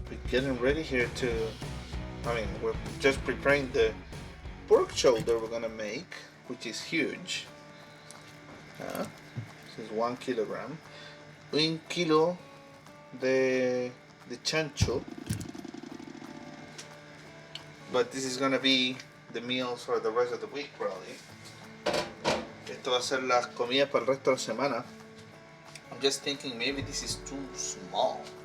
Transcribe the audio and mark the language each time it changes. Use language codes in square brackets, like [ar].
[en] getting ready here to, we're just preparing the pork shoulder we're gonna make, which is huge. This is 1 kilogram. [es] 1 kilo de chancho. [en] But this is gonna be the meals for the rest of the week probably. [es] Esto va a ser las comidas para el resto de la semana. [en] I'm just thinking maybe this is too small.